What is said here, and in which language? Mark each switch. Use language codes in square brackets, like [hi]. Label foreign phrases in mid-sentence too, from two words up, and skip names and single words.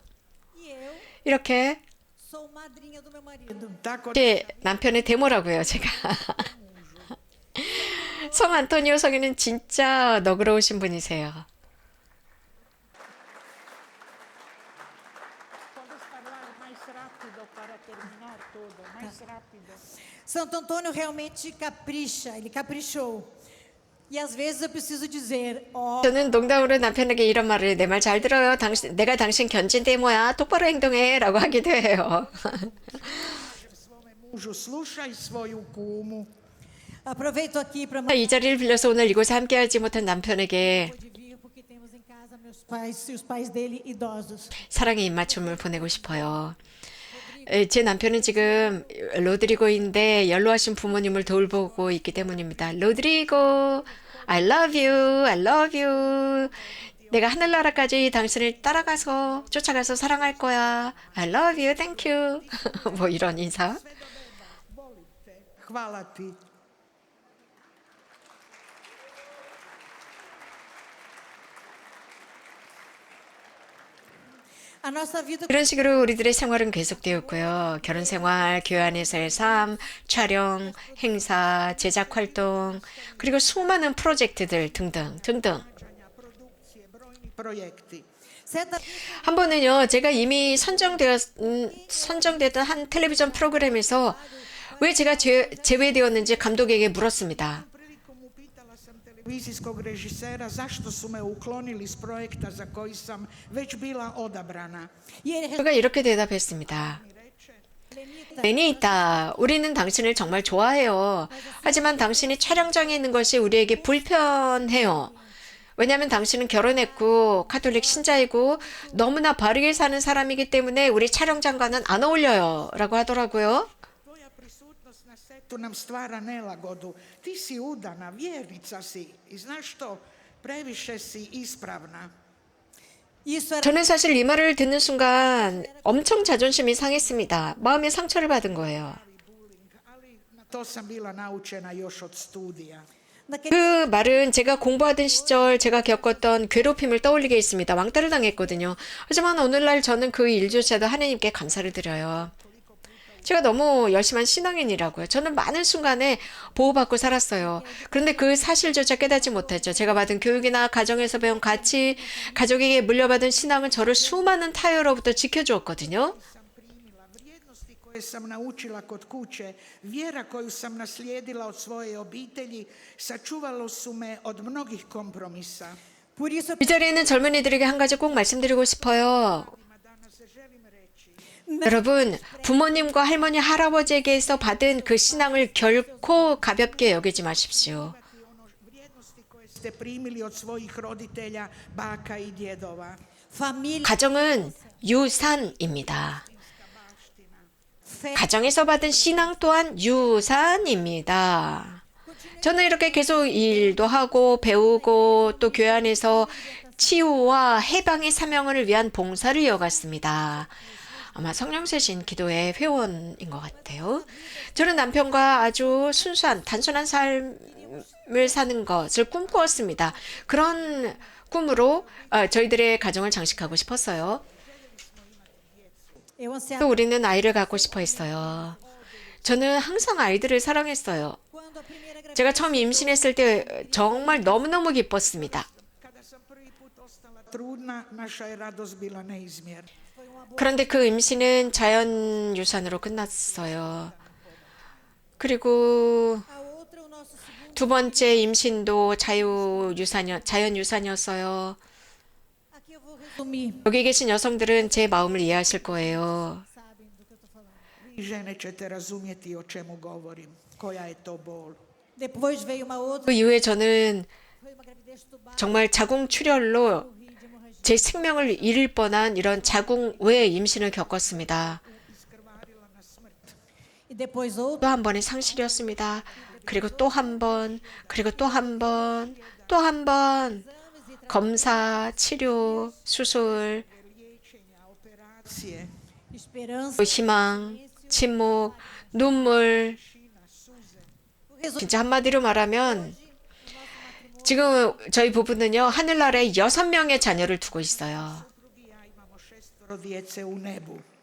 [ko] 이렇게 제 남편의 대모라고요, 제가. 성 안토니오 성에는 진짜 너그러우신 분이세요. [pt] Santo Antônio realmente capricha, ele caprichou. E às vezes eu preciso dizer, ó, [ko] 저는 농담으로 남편에게 이런 말을 내 말 잘 들어요. 내가 당신 견진대 뭐야? 똑바로 행동해라고 하기도 해요. [hr] Svome mužu slušaj svoju kumu. [pt] aproveito aqui para [ko] 이 자리를 빌려서 오늘 이곳에 함께하지 못한 남편에게 [pt] de vir porque temos em casa meus pais e os pais dele idosos. [ko] 사랑의 입맞춤을 보내고 싶어요. 제 남편은 지금 로드리고인데 연로하신 부모님을 돌보고 있기 때문입니다. 로드리고, [en] I love you, I love you. [ko] 내가 하늘나라까지 당신을 따라가서 쫓아가서 사랑할 거야. [en] I love you, thank you. [ko] 뭐 이런 인사. [hr] Hvala ti. [pt] A nossa vida [ko] 이런 식으로 우리들의 생활은 계속되었고요. 결혼 생활, 교회 안에서의 삶, 촬영, 행사, 제작 활동, 그리고 수많은 프로젝트들 등등 등등. [hr] Produkcije, brojni projekti. [pt] certa [ko] 한 번은요, 제가 이미 선정되던 한 텔레비전 프로그램에서 왜 제가 제외되었는지 감독에게 물었습니다. [hr] Prilikom upitala sam televizijskog režisera zašto su me uklonili s projekta za koji sam već bila odabrana. [pt] e ele [ko] 그가 이렇게 대답했습니다. Lenita, 베니타, 우리는 당신을 정말 좋아해요. 하지만 당신이 촬영장에 있는 것이 우리에게 불편해요. 왜냐하면 당신은 결혼했고 카톨릭 신자이고 너무나 바르게 사는 사람이기 때문에 우리 촬영장과는 안 어울려요. 라고 하더라고요. [hr] Tvoja prisutnost na setu nam stvara nelagodu. Ti si udana, vjernica si i znaš što, previše si ispravna. [pt] isso era [ko] 저는 사실 이 말을 듣는 순간 엄청 자존심이 상했습니다. 마음의 상처를 받은 거예요. [hr] Ali na to sam bila naučena još od studija. [pt] naquele [ko] 그 말은 제가 공부하던 시절 제가 겪었던 괴롭힘을 떠올리게 했습니다. 왕따를 당했거든요. 하지만 오늘날 저는 그 일조차도 하나님께 감사를 드려요. 제가 너무 열심한 신앙인이라고요. 저는 많은 순간에 보호받고 살았어요. 그런데 그 사실조차 깨닫지 못했죠. 제가 받은 교육이나 가정에서 배운 가치, 가족에게 물려받은 신앙은 저를 수많은 타협으로부터 지켜주었거든요. [hr] Sam primila vrijednosti koje sam naučila kod kuće, vjera koju sam naslijedila od svoje obitelji, sačuvalo su me od mnogih kompromisa. [pt] por isso [ko] 이 자리에 있는 젊은이들에게 한 가지 꼭 말씀드리고 싶어요. [hr] Danas želim reći, [ko] 여러분, 부모님과 할머니, 할아버지에게서 받은 그 신앙을 결코 가볍게 여기지 마십시오. [hr] vrijednosti koje ste primili od svojih roditelja, baka i djedova. [pt] família, [ko] 가정은 유산입니다. [pt] fé, [ko] 가정에서 받은 신앙 또한 유산입니다. 저는 이렇게 계속 일도 하고 배우고 또 교회 안에서 치유와 해방의 사명을 위한 봉사를 이어갔습니다. 아마 성령세신 기도회 회원인 것 같아요. 저는 남편과 아주 순수한 단순한 삶을 사는 것을 꿈꾸었습니다. 그런 꿈으로 저희들의 가정을 장식하고 싶었어요. [pt] eu ansiava [ko] 또 우리는 아이를 갖고 싶어 했어요. 저는 항상 아이들을 사랑했어요. [pt] quando a primeira gravidez [ko] 제가 처음 임신했을 때 정말 너무너무 기뻤습니다. [hr] Kada sam prvi put ostala trudna, naša je radost bila neizmjerna. [ko] 그런데 그 임신은 자연 유산으로 끝났어요. 그리고 [pt] a outra o nosso segundo [ko] 두 번째 임신도 자연 유산이었어요. [pt] aqui eu vou resumir, [ko] 여기 계신 여성들은 제 마음을 이해하실 거예요. [pt] sabem do que eu tô falando. [hr] Vi žene ćete razumjeti o čemu govorim, koja je to bol. [pt] Depois veio uma outra, [ko] 그 i후에 저는 [pt] foi uma gravidez tubária, [ko] 정말 자궁출혈로 [pt] morri de hemorragia. [ko] 제 생명을 잃을 뻔한 이런 자궁 외 임신을 겪었습니다. [hr] Iskrvarila na smrt. [pt] E depois outra, [ko] 또 한 번의 상실이었습니다. 그리고 또 한 번, 그리고 또 한 번, 또 한 번. 검사, 치료, 수술, [hr] Liječenja, operacije, [pt] esperança, [ko] 또 희망, 침묵, 눈물. [pt] o resultado [ko] 진짜 한마디로 말하면 지금 저희 부부는요, 하늘나라에 6명의 자녀를 두고 있어요. [hr] drugi ja imamo 6 djece u nebu.